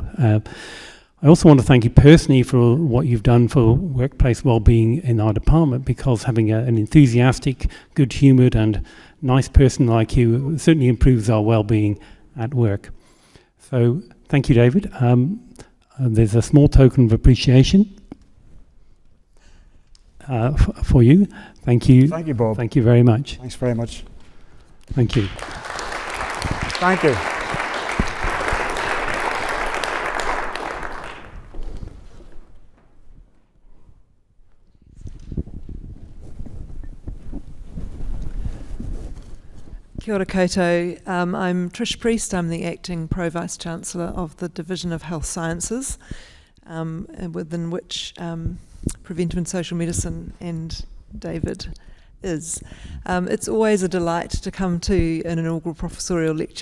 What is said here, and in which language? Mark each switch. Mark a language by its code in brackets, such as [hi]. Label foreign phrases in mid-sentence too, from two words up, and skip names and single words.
[en] I also want to thank you personally for what you've done for workplace well-being in our department, because having an enthusiastic, good-humoured and nice person like you certainly improves our well-being at work. So thank you, David. There's a small token of appreciation for you. Thank you. Thank you, Bob. Thank you very much. Thanks very much. Thank you. Thank you. [mi] Kia ora koutou. [en] I'm Trish Priest. I'm the Acting Pro-Vice-Chancellor of the Division of Health Sciences, within which Preventive and Social Medicine and David is. It's always a delight to come to an inaugural professorial lecture.